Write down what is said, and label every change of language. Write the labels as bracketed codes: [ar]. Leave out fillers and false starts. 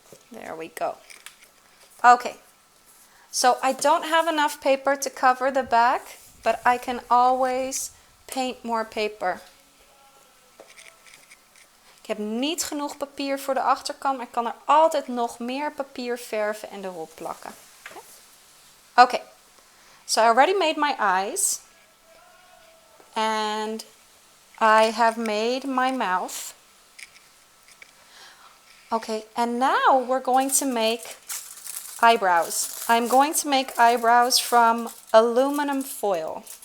[en] There we go. Okay, so I don't have enough paper to cover the back, but I can always paint more paper. [nl] Ik heb niet genoeg papier voor de achterkant, maar ik kan er altijd nog meer papier verven en erop plakken. [en] Okay, so I already made my eyes and I have made my mouth. Okay, and now we're going to make eyebrows. I'm going to make eyebrows from aluminum foil.